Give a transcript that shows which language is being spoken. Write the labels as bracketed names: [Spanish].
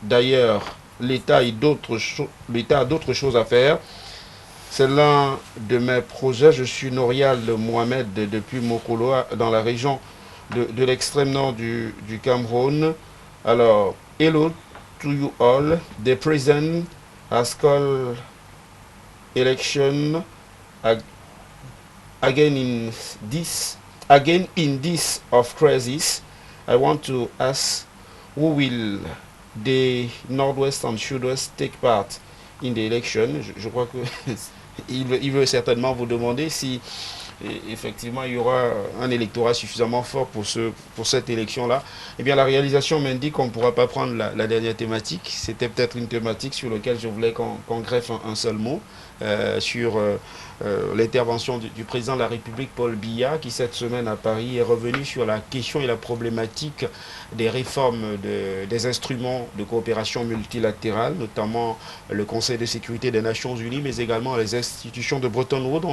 [French] D'ailleurs, l'État a d'autres choses à faire. C'est l'un de mes projets. Je suis Norial Mohamed depuis Mokolo, dans la région de l'extrême nord du Cameroun. [English] Alors, hello to you all. The president has called election again in this of crisis. I want to ask, who will the Northwest and Sud-Ouest take part in the election? [French] Je crois que il veut certainement vous demander si effectivement il y aura un électorat suffisamment fort pour cette élection-là. Eh bien, la réalisation m'indique qu'on ne pourra pas prendre la dernière thématique. C'était peut-être une thématique sur laquelle je voulais qu'on greffe un seul mot, sur l'intervention du président de la République, Paul Biya, qui cette semaine à Paris est revenu sur la question et la problématique des réformes des instruments de coopération multilatérale, notamment le Conseil de sécurité des Nations Unies, mais également les institutions de Bretton Woods.